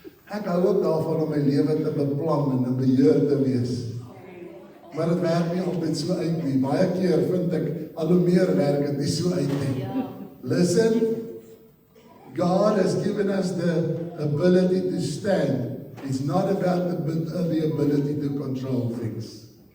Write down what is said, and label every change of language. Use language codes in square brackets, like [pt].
[af] Ek hou ook daarvan om my lewe te beplan en in beheer te wees. Maar dit werk nie altyd so uit nie. Baie keer vind ek, al hoe meer werk het nie so uit nie. [en] Listen, God has given us the ability to stand. It's not about the ability to control things.